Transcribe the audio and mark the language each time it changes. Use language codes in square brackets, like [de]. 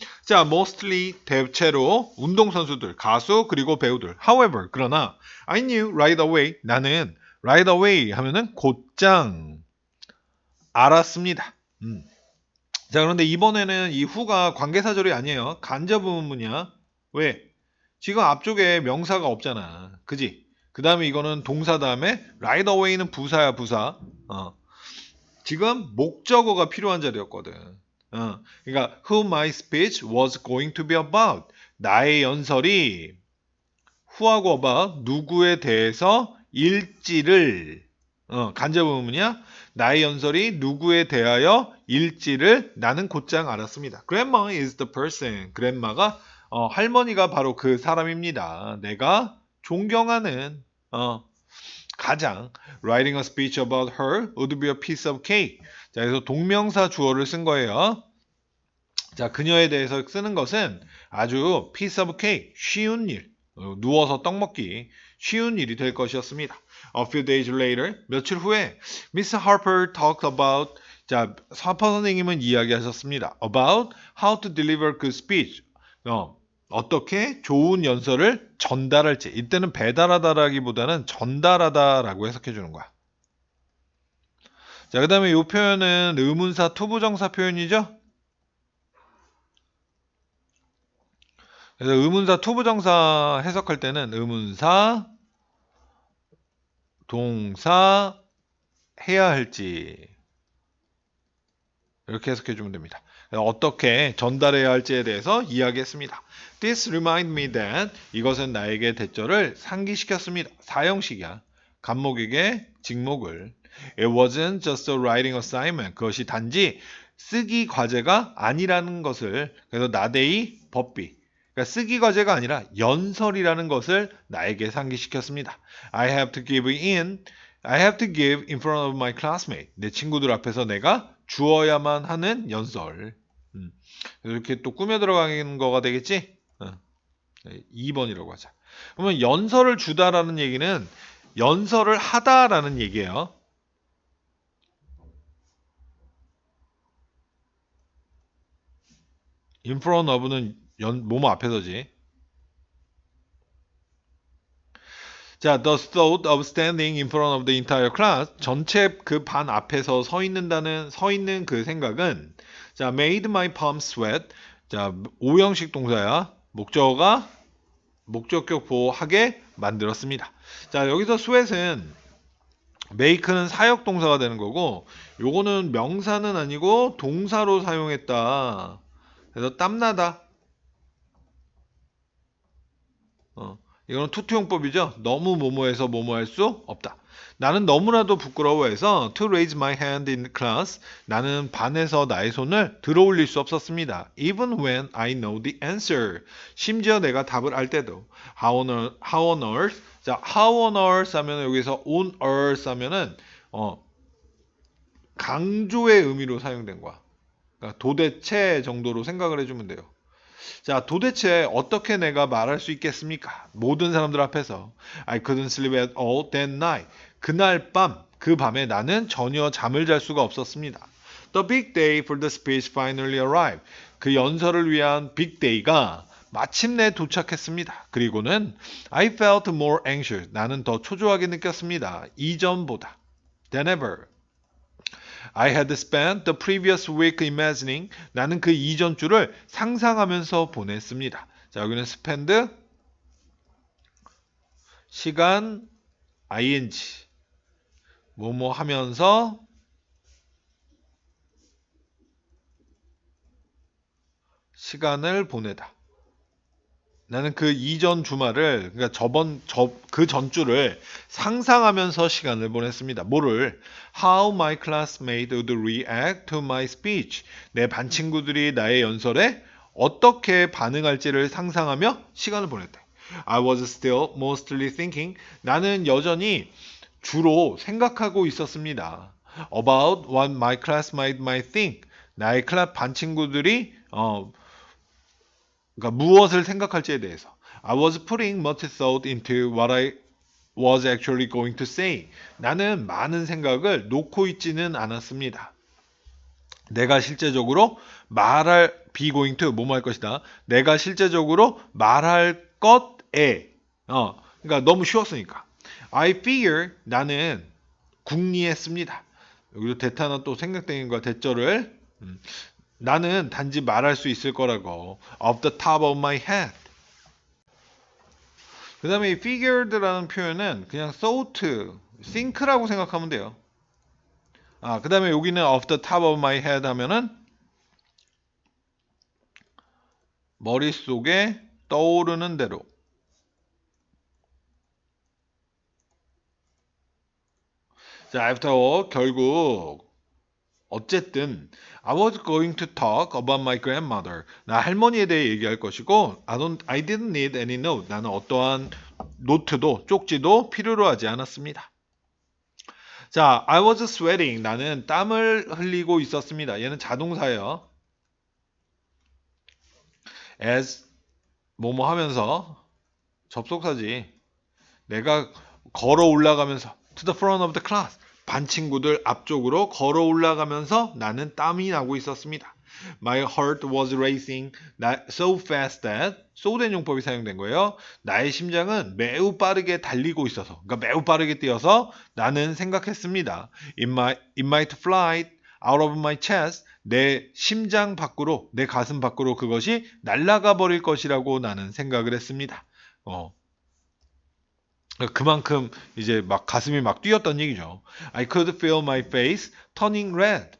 [ko] 자, [en] mostly [ko] 대체로 운동선수들, 가수, 그리고 배우들. [en] However, [ko] 그러나 [en] I knew right away. [ko] 나는 right away 하면은 곧장 알았습니다. 자, 그런데 이번에는 이 who가 관계사절이 아니에요. 간접 의문문이야. 왜? 지금 앞쪽에 명사가 없잖아. 그지? 그 다음에 이거는 동사 다음에 right away는 부사야, 부사. 지금 목적어가 필요한 자리였거든. 그러니까 [en] who my speech was going to be about. [ko] 나의 연설이 who하고 about 누구에 대해서 일지를 간접 의문이야. 나의 연설이 누구에 대하여 일지를 나는 곧장 알았습니다. [en] Grandma is the person. [ko] grandma가 할머니가 바로 그 사람입니다. 내가 존경하는 가장 [en] writing a speech about her would be a piece of cake. [ko] 자, 그래서 동명사 주어를 쓴 거예요. 자, 그녀에 대해서 쓰는 것은 아주 [en] piece of cake, [ko] 쉬운 일, 누워서 떡 먹기, 쉬운 일이 될 것이었습니다. [en] A few days later, [ko] 며칠 후에 [en] Miss Harper talked about, [ko] 자, 하퍼 선생님은 이야기하셨습니다. [en] About how to deliver good speech. [ko] 어떻게 좋은 연설을 전달할지. 이때는 배달하다라기보다는 전달하다라고 해석해 주는 거야. 자, 그 다음에 이 표현은 의문사 투부정사 표현이죠. 그래서 의문사 투부정사 해석할 때는 의문사, 동사, 해야 할지 이렇게 해석해 주면 됩니다. 어떻게 전달해야 할지에 대해서 이야기했습니다. [en] This remind me that [ko] 이것은 나에게 대절을 상기시켰습니다. 사형식이야. 간목에게 직목을. [en] It wasn't just a writing assignment. [ko] 그것이 단지 쓰기 과제가 아니라는 것을, 그래서 나데이 법비, 그러니까 쓰기 과제가 아니라 연설이라는 것을 나에게 상기시켰습니다. [en] I have to give in front of my classmate. [ko] 내 친구들 앞에서 내가 주어야만 하는 연설. 이렇게 또 꾸며 들어가는 거가 되겠지? 2번이라고 하자. 그러면 연설을 주다라는 얘기는 연설을 하다라는 얘기예요. in front of는 뭐뭐 앞에서지. [en] 자, the thought of standing in front of the entire class. [ko] 전체 그 반 앞에서 서 있는 그 생각은, 자, [en] made my palms sweat. [ko] 자, 오형식 동사야. 목적어가 목적격 보호하게 만들었습니다. 자, 여기서 sweat은 make는 사역 동사가 되는 거고, 요거는 명사는 아니고 동사로 사용했다. 그래서 땀나다. 이거는 투투용법이죠. 너무 뭐뭐해서 뭐뭐 할 수 없다. 나는 너무나도 부끄러워해서 [en] to raise my hand in class. [ko] 나는 반에서 나의 손을 들어 올릴 수 없었습니다. [en] Even when I know the answer. [ko] 심지어 내가 답을 알 때도. [en] How on earth? [ko] 자, how on earth 하면 여기서 on earth 하면은 강조의 의미로 사용된 거야. 그러니까 도대체 정도로 생각을 해주면 돼요. 자, 도대체 어떻게 내가 말할 수 있겠습니까? 모든 사람들 앞에서 [en] I couldn't sleep at all that night. [ko] 그날 밤, 그 밤에 나는 전혀 잠을 잘 수가 없었습니다. [en] The big day for the speech finally arrived. [ko] 그 연설을 위한 빅데이가 마침내 도착했습니다. 그리고는 [en] I felt more anxious. [ko] 나는 더 초조하게 느꼈습니다. 이전보다. Than ever. [en] I had spent the previous week imagining. [ko] 나는 그 이전 주를 상상하면서 보냈습니다. 자, 여기는 spend 시간 ing 뭐뭐 하면서 시간을 보내다. 나는 그 이전 주말을 그러니까 그 전주를 상상하면서 시간을 보냈습니다. 뭐를? [en] How my classmates would react to my speech. [ko] 내 반 친구들이 나의 연설에 어떻게 반응할지를 상상하며 시간을 보냈대. [en] I was still mostly thinking. [ko] 나는 여전히 주로 생각하고 있었습니다. [en] About what my classmates might think. [ko] 나의 반 친구들이 그러니까 무엇을 생각할지에 대해서. [en] I was putting much thought into what I was actually going to say. [ko] 나는 많은 생각을 놓고 있지는 않았습니다. 내가 실제적으로 말할 be going to 뭐뭐 할 것이다. 내가 실제적으로 말할 것에 그러니까 너무 쉬웠으니까. [en] I figure [ko] 나는 궁리했습니다. 여기도 대타나 또 생각된 대절을 나는 단지 말할 수 있을 거라고. [en] Off the top of my head. [ko] 그 다음에 이 figured라는 표현은 그냥 thought, think라고 생각하면 돼요. 그 다음에 여기는 off the top of my head 하면은 머릿속에 떠오르는 대로. [en] 자, after all, [ko] 결국 어쨌든 [en] I was going to talk about my grandmother. [ko] 나 할머니에 대해 얘기할 것이고 [en] I didn't need any note. [ko] 나는 어떠한 노트도 쪽지도 필요로 하지 않았습니다. [en] 자, I was sweating. [ko] 나는 땀을 흘리고 있었습니다. 얘는 자동사예요. As 뭐뭐 하면서 접속사지. 내가 걸어 올라가면서 [en] to the front of the class. [ko] 반 친구들 앞쪽으로 걸어 올라가면서 나는 땀이 나고 있었습니다. [en] My heart was racing so fast that so [ko] 된 용법이 사용된 거예요. 나의 심장은 매우 빠르게 달리고 있어서 그러니까 매우 빠르게 뛰어서 나는 생각했습니다. [en] It might fly out of my chest. [ko] 내 심장 밖으로 내 가슴 밖으로 그것이 날아가 버릴 것이라고 나는 생각을 했습니다. 그만큼 이제 막 가슴이 막 뛰었던 얘기죠. [en] I could feel my face turning red.